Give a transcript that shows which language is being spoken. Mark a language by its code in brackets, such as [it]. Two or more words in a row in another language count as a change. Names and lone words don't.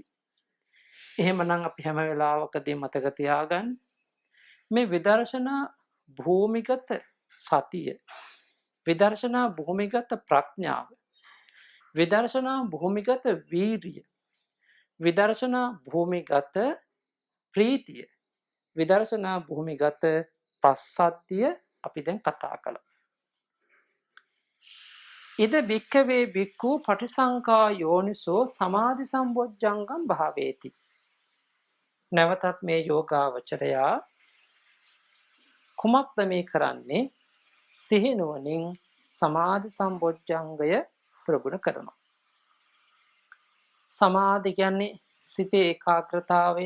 [si] එහෙමනම් අපි හැම වෙලාවකදී මතක තියාගන්න මේ විදර්ශනා භූමිගත සතිය, විදර්ශනා භූමිගත ප්‍රඥාව, විදර්ශනා භූමිගත වීරිය, විදර්ශනා භූමිගත ප්‍රීතිය, විදර්ශනා භූමිගත පස්සද්ධිය අපි දැන් කතා කළා. [pi] ඉද භික්ඛවේ භික්ඛු පටිසංඛා යෝනිසෝ සමාධි සම්බොජ්ජංගම් භාවේති. [si] නැවතත් මේ යෝගාවචරයා කුමක්ද මේ කරන්නේ? සිහිනුවණින් සමාධි සම්බොජ්ජංගය ප්‍රගුණ කරනවා. සමාධි කියන්නේ සිතේ ඒකාග්‍රතාවයෙන්.